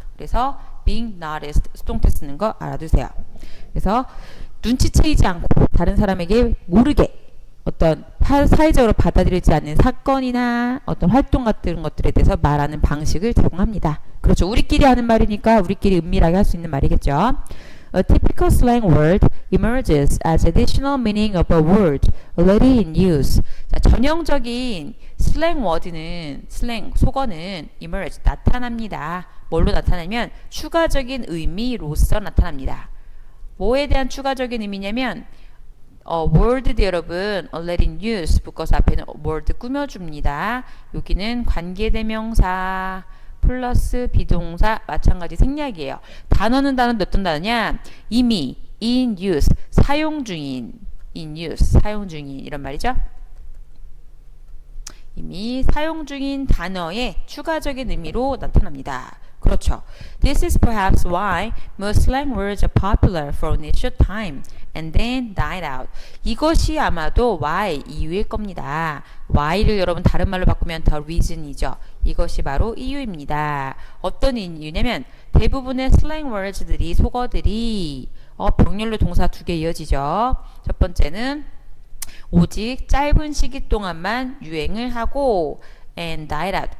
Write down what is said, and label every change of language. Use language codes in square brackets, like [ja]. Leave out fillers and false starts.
[ko] 그래서 [en] being noticed [ko] 수동태 쓰는 거 알아두세요. 그래서 눈치채이지 않고 다른 사람에게 모르게 어떤 사회적으로 받아들이지 않는 사건이나 어떤 활동 같은 것들에 대해서 말하는 방식을 제공합니다. 그렇죠. 우리끼리 하는 말이니까 우리끼리 은밀하게 할 수 있는 말이겠죠. [en] A typical slang word emerges as additional meaning of a word already in use. [ko] 자, 전형적인 슬랭 워드는, 슬랭, 속어는 emerge, 나타납니다. 뭘로 나타나면 추가적인 의미로서 나타납니다. 뭐에 대한 추가적인 의미냐면 word도 여러분 [en] already in use [ko] 붙어서 앞에는 word 꾸며줍니다. 여기는 관계대명사 플러스 비동사 마찬가지 생략이에요. 단어는 어떤 단어냐? 이미 [en] in use [ko] 사용 중인 in use 사용 중인 이런 말이죠. 이미 사용 중인 단어의 추가적인 의미로 나타납니다. 그렇죠. [en] This is perhaps why most slang words are popular for an initial time and then died out. [ko] 이것이 아마도 why 이유일 겁니다. why를 여러분 다른 말로 바꾸면 the reason이죠. 이것이 바로 이유입니다. 어떤 이유냐면 대부분의 [en] slang words [ko] 들이 속어들이 병렬로 동사 2개 이어지죠. 첫 번째는 오직 짧은 시기 동안만 유행을 하고 [en] and died out.